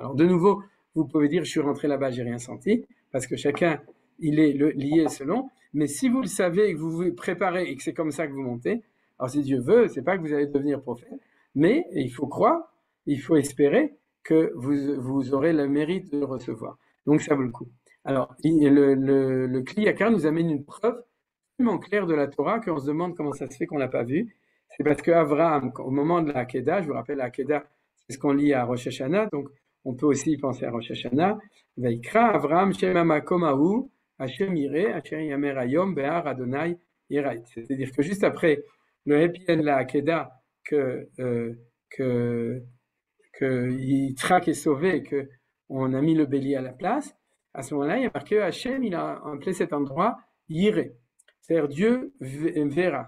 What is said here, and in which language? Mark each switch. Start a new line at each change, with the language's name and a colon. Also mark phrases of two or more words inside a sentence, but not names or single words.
French: Alors de nouveau, vous pouvez dire, je suis rentré là-bas, j'ai rien senti, parce que chacun, il est lié selon, mais si vous le savez et que vous vous préparez et que c'est comme ça que vous montez, alors si Dieu veut, c'est pas que vous allez devenir prophète, mais il faut croire, il faut espérer que vous aurez le mérite de le recevoir. Donc ça vaut le coup. Alors, le Kli Yakar nous amène une preuve tellement claire de la Torah qu'on se demande comment ça se fait qu'on l'a pas vu. C'est parce que Abraham, au moment de la Hakeda, je vous rappelle la Hakeda, c'est ce qu'on lit à Rosh Hashanah, donc on peut aussi penser à Rosh Hashanah.
Hebrew: ויקרא אברהם שם מקום ההוא ה' יראה אשר יאמר היום בהר ה' יראה.
French: C'est-à-dire que juste après le
English: happy end
French: de la Hakeda, que Yitzhak est sauvé et qu'on a mis le bélier à la place, à ce moment-là, il y a marqué Hachem, il a appelé cet endroit Yireh, c'est-à-dire Dieu verra.